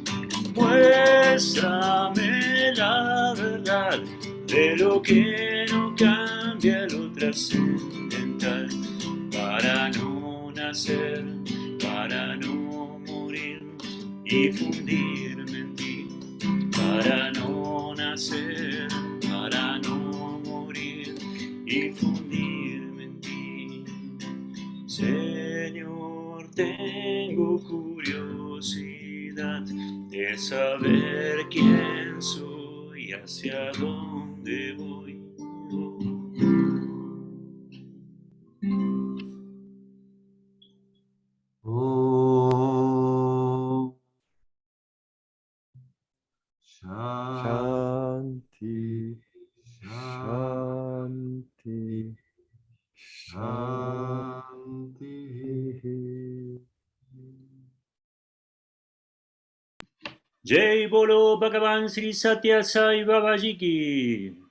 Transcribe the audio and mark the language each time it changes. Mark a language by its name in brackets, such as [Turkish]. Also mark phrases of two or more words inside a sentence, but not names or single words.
[Spanish] Muéstrame la verdad de lo que no cambia, lo trascendental, para no nacer, para no morir y fundirme en ti, para no nacer, para no morir y fundirme en ti. Señor, tengo curiosidad de saber quién soy, hacia dónde voy. Oh. [Sanskrit] Shanti, Shanti, Shanti. [Hindi] Jai Bolo Bhagavan Sri Satya Sai Babaji Ki.